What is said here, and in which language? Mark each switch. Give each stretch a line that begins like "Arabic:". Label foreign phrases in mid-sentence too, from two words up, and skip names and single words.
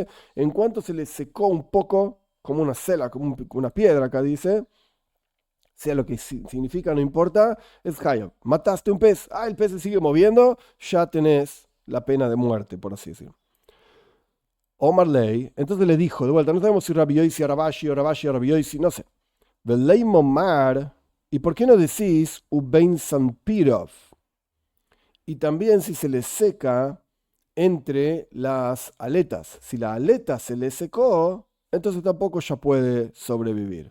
Spanish: En cuanto se le secó un poco, como una cela, como una piedra acá dice, sea lo que significa, no importa, es Hayab. Mataste un pez, el pez se sigue moviendo, ya tenés la pena de muerte, por así decirlo.
Aramaic: אמר ליה,
Spanish: entonces le dijo, de vuelta, no sabemos si Rabbi Yoisi a Rabashi o Rabashi a Rabbi Yoisi, no sé.
Aramaic: ולימא מר,
Spanish: ¿y por qué no decís
Hebrew: ובין סנפיריו?
Spanish: Y también si se le seca entre las aletas. Si la aleta se le secó, entonces tampoco ya puede sobrevivir.